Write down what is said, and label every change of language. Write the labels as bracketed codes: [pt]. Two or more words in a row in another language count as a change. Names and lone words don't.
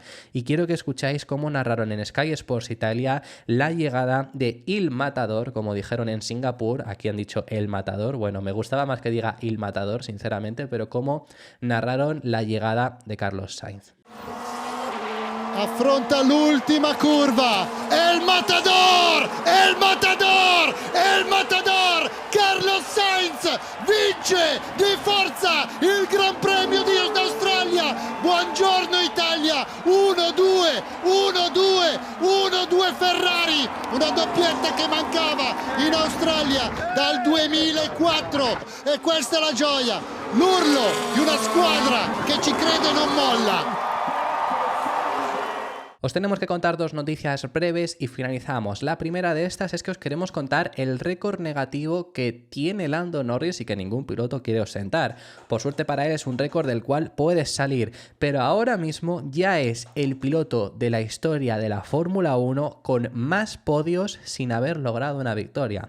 [es] Y quiero que escucháis cómo narraron en Sky Sports Italia la llegada de Il Matador, como dijeron en Singapur, aquí han dicho El Matador, bueno, me gustaba más que diga Il Matador, sinceramente, pero cómo narraron la llegada de Carlos Sainz. [it] affronta l'ultima curva, el matador, el matador, el matador, Carlos Sainz vince di forza il Gran Premio di Australia. Buongiorno Italia, 1-2, 1-2, 1-2 Ferrari, una doppietta che mancava in Australia dal 2004 e questa è la gioia, l'urlo di una squadra che ci crede e non molla. [es] Os tenemos que contar dos noticias breves y finalizamos. La primera de estas es que os queremos contar el récord negativo que tiene Lando Norris y que ningún piloto quiere ostentar. Por suerte para él es un récord del cual puedes salir, pero ahora mismo ya es el piloto de la historia de la Fórmula 1 con más podios sin haber logrado una victoria.